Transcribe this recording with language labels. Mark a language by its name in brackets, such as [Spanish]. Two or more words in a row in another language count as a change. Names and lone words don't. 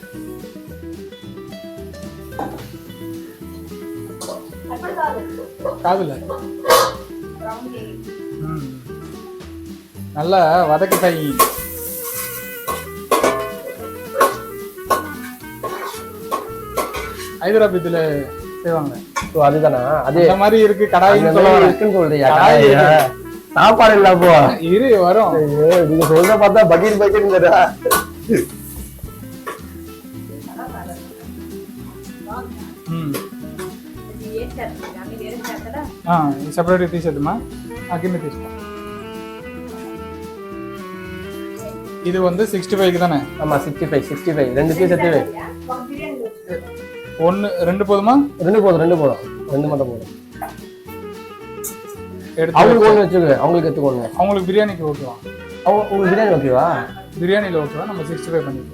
[Tamil] காதுல நல்லா வதக்கிட்டாய் ஹைதராபாத்ல செய்வாங்க அதுதானா அது அந்த மாதிரி இருக்கு கடாயின்னு இருக்குன்னு சொல்றியா சாப்பாடு இல்ல போ இரு வரும் நீங்க சொல்ற பார்த்தா பக்கெட் பக்கெட்ங்கடா [Telugu] సెపరేట్ తీసేద్దామా కింద తీసుకో ఇది [Tamil] வந்து 65 தானே ஆமா 65 ரெண்டு பீஸ் எடுத்து வை ஒன்னு ரெண்டு போதுமா ரெண்டு போதும் ரெண்டு மட்டும் போதும் அவங்களுக்கு ஒன்று வச்சுக்க அவங்களுக்கு எடுத்துக்கோங்க அவங்களுக்கு பிரியாணிக்கு ஓகேவா உங்களுக்கு பிரியாணி ஓகேவா பிரியாணியில் ஓகேவா நம்ம 65 பண்ணிக்கலாம்